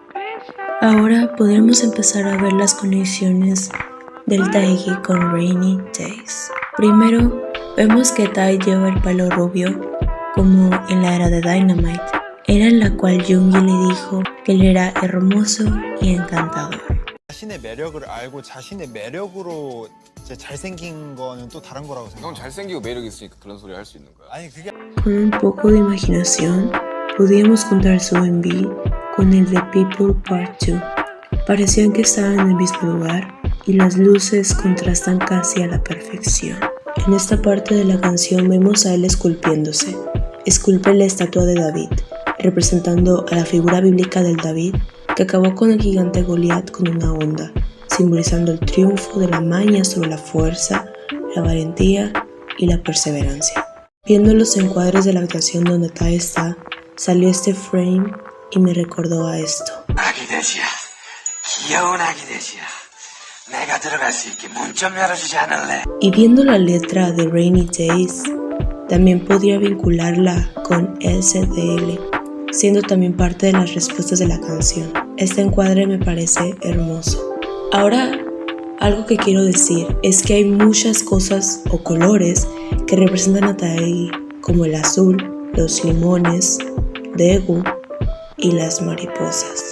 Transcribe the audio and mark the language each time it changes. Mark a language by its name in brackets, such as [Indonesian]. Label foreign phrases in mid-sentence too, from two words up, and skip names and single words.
[Spanish] Ahora podremos empezar a ver las conexiones del Taegi con Rainy Days. Primero, vemos que Tae lleva el pelo rubio, como en la era de Dynamite, era en la cual Yoongi le dijo que él era hermoso y encantador. [Korean] 자신의 매력을 알고 자신의 매력으로 이제 잘생긴 거는 또 다른 거라고 넌 생각해. 잘생기고 매력 있으니까 그런 소리 할 수 있는 거야. 아니 그게 [Spanish] Con un poco de imaginación, podíamos juntar su MV con el de People Part 2. Parecían que estaban en el mismo lugar y las luces contrastan casi a la perfección. En esta parte de la canción vemos a él esculpiéndose. Esculpe la estatua de David, representando a la figura bíblica del David que acabó con el gigante Goliat con una onda, simbolizando el triunfo de la maña sobre la fuerza, la valentía y la perseverancia. Viendo los encuadres de la habitación donde Tae está, salió este frame y me recordó a esto. [Korean] 아기 돼지야, 귀여운 아기 돼지야. 내가 들어갈 수 있게 문 좀 열어주지 않을래? [Spanish] Y viendo la letra de Rainy Days, también podría vincularla con SDL, siendo también parte de las respuestas de la canción. Este encuadre me parece hermoso. Ahora, algo que quiero decir es que hay muchas cosas o colores que representan a Taegi, como el azul, los limones, Daegu y las mariposas.